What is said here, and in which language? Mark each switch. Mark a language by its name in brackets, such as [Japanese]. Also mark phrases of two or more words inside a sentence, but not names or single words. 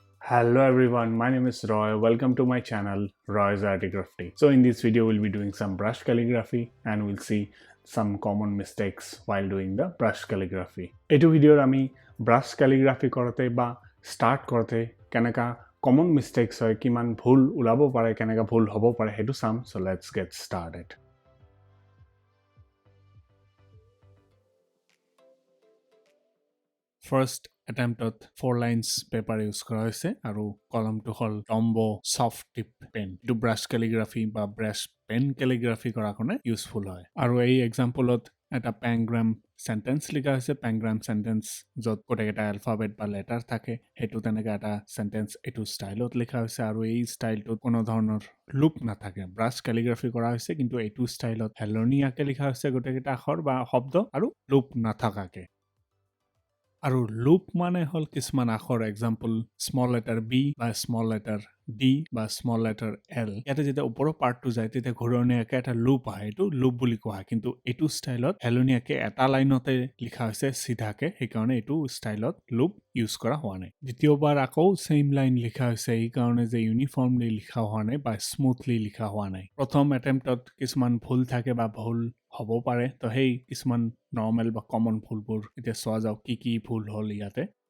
[English] Hello everyone, my name is Roy. Welcome to my channel RoysArtyCrafty. So in this video we'll be doing some brush calligraphy and we'll see some common mistakes while doing the brush calligraphy. [Assamese] এইটো ভিডিওৰ আমি [English] brush calligraphy [Assamese] কৰোঁতে বা start কৰোঁতে কেনেকা [English] common mistakes [Assamese] হয় কিমান ভুল ওলাব পাৰে কেনেকা ভুল হ'ব পাৰে সেইটো চাম. [English] So let's get started. First [Assamese] attemptত [English] 4 lines paper use [Assamese] কৰা হৈছে আৰু কলমটো হল Tombow soft tip pen এইটো [English] brush calligraphy [Assamese] বা [English] brush pen calligraphy [Assamese] কৰাৰ কাৰণে ইউজফুল হয় আৰু এই এক্সাম্পলত এটা [English] pangram sentence [Assamese] লিখা হৈছে [English] pangram sentence [Assamese] যত গোটেইকেইটা alphabet বা letter থাকে হেতু তেনেকা এটা sentence এইটো ষ্টাইলত লিখা হৈছে আৰু এই ষ্টাইলটোত কোনো ধৰণৰ লুপ নাথাকে [English] brush calligraphy [Assamese] কৰা হৈছে কিন্তু এইটো ষ্টাইলত হেলনীয়াকে লিখা হৈছে গোটেইকেইটা আখৰ বা শব্দ আৰু লুপ নাথাকাকে আৰু লুপ মানে হল কিছুমান আখৰ [English] example small letter b [Assamese] বা [English] small letter d [Assamese] বা [English] small letter l [Assamese] ইয়াতে যেতিয়া ওপৰৰ পাৰ্টটো যায় তেতিয়া ঘূৰণীয়াকে এটা লুপ আহে এইটো লুপ বুলি কোৱা হয় কিন্তু এইটো ষ্টাইলত হেলনীয়াকে এটা লাইনতে লিখা হৈছে সিধাকে সেইকাৰণে এইটো ষ্টাইলত [English] loop use [Assamese] কৰা হোৱা নাই দ্বিতীয়বাৰ আকৌ [English] same line [Assamese] লিখা হৈছে এই কাৰণে যে ইউনিফৰ্মলি লিখা হোৱা নাই বা স্মুথলি লিখা হোৱা নাই প্ৰথম এটেম্পটত কিছুমান ভুল থাকে বা ভুল হ'ব পাৰে তো সেই কিছুমান নৰ্মেল বা কমন ভুলবোৰ এতিয়া চোৱা যাওক কি ভুল হ'ল ইয়াতে